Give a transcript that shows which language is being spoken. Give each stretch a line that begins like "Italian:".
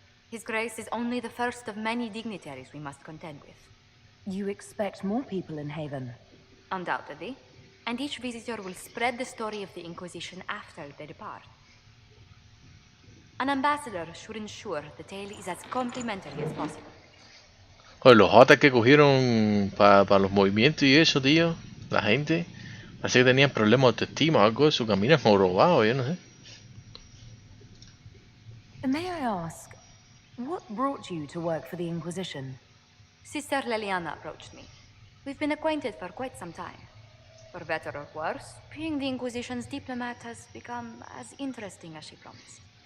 English: His Grace is only the first of many dignitaries we must contend with. You expect more people in Haven? Undoubtedly. And each visitor will spread the story of the Inquisition after they depart. An ambassador should ensure the tale is as complimentary as possible.
Spanish: Oye, los hotas que cogieron para los movimientos y eso, tío. La gente. Parece que tenían problemas de autoestima o algo de su camino jorobado, yo no sé.
English: May I ask, what brought you to work for the Inquisition? Sister Leliana approached me. We've been acquainted for quite some time. For better or worse, being the Inquisition's diplomat has become as interesting as she promised.